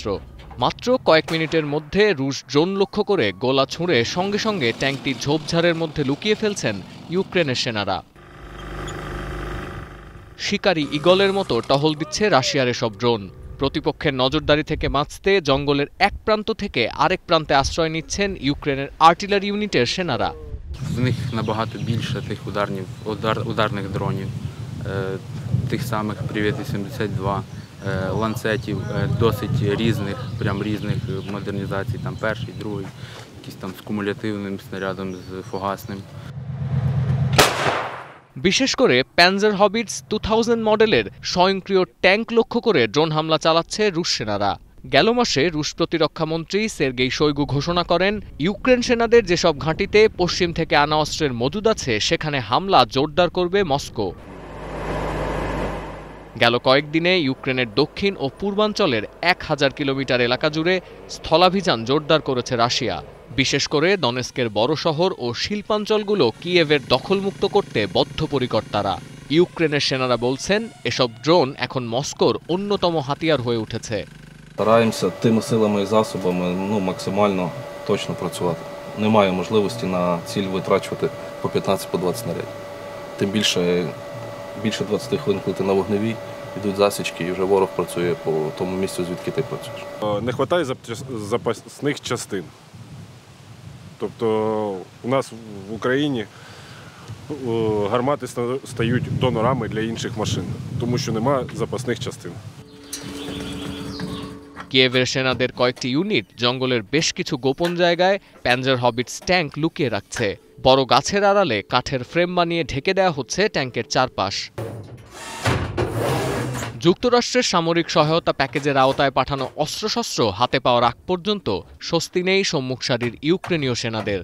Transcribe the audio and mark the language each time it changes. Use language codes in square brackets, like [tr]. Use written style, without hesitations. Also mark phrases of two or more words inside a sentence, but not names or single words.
[bn] মাত্র কয়েক মিনিটের মধ্যে রুশ ড্রোন লক্ষ্য করে গোলা ছুঁড়ে সঙ্গে সঙ্গে ট্যাঙ্কটি ঝোপঝাড়ের মধ্যে লুকিয়ে ফেলছেন ইউক্রেনের সেনারা। শিকারী ঈগলের মতো টহল দিচ্ছে রাশিয়ার এসব ড্রোন। প্রতিপক্ষের নজরদারি থেকে বাঁচতে জঙ্গলের এক প্রান্ত থেকে আরেক প্রান্তে আশ্রয় নিচ্ছেন ইউক্রেনের আর্টিলারি ইউনিটের সেনারা। [uk] В них набагато більше тих ударних дронів, тих самих Привет-82, ланцетів, досить різних, прям різних модернізацій, там перший, другий, якийсь там з кумулятивним снарядом, з фугасним. [bn] বিশেষ করে প্যানজার হবিটস 2000 মডেলের স্বয়ংক্রিয় ট্যাঙ্ক লক্ষ্য করে ড্রোন হামলা চালাচ্ছে রুশ সেনারা। গেল মাসে রুশ প্রতিরক্ষামন্ত্রী সের্গেই শোইগু ঘোষণা করেন, ইউক্রেন সেনাদের যেসব ঘাঁটিতে পশ্চিম থেকে আনা অস্ত্রের মজুদ আছে সেখানে হামলা জোরদার করবে মস্কো। গেল কয়েকদিনে ইউক্রেনের দক্ষিণ ও পূর্বাঞ্চলের 1000 কিলোমিটার এলাকা জুড়ে স্থলাভিযান জোরদার করেছে রাশিয়া। বিশেষ করে দনেস্কের বড় শহর ও শিল্পাঞ্চলগুলো কিয়েভের দখলমুক্ত করতে বদ্ধপরিকর তারা। ইউক্রেনের সেনারা বলছেন, এসব ড্রোন এখন মস্কোর অন্যতম হাতিয়ার হয়ে উঠেছে। [uk] Стараємося тими силами і засобами максимально точно працювати. Немає можливості на ціль витрачувати по 15-20 снарядів. Тим більше 20 хвилин, коли ти на вогневій, йдуть засічки і вже ворог працює по тому місцю, звідки ти працюєш. Не вистачає запасних частин. Тобто у нас в Україні гармати стають донорами для інших машин, тому що немає запасних частин. [bn] কিয়েভের সেনাদের কয়েকটি ইউনিট জঙ্গলের বেশ কিছু গোপন জায়গায় প্যানজার হবিটস ট্যাঙ্ক লুকিয়ে রাখছে। বড় গাছের আড়ালে কাঠের ফ্রেম বানিয়ে ঢেকে দেওয়া হচ্ছে ট্যাঙ্কের চারপাশ। যুক্তরাষ্ট্রের সামরিক সহায়তা প্যাকেজের আওতায় পাঠানো অস্ত্রশস্ত্র হাতে পাওয়ার আগ পর্যন্ত স্বস্তি নেই সম্মুখ সারির ইউক্রেনীয় সেনাদের।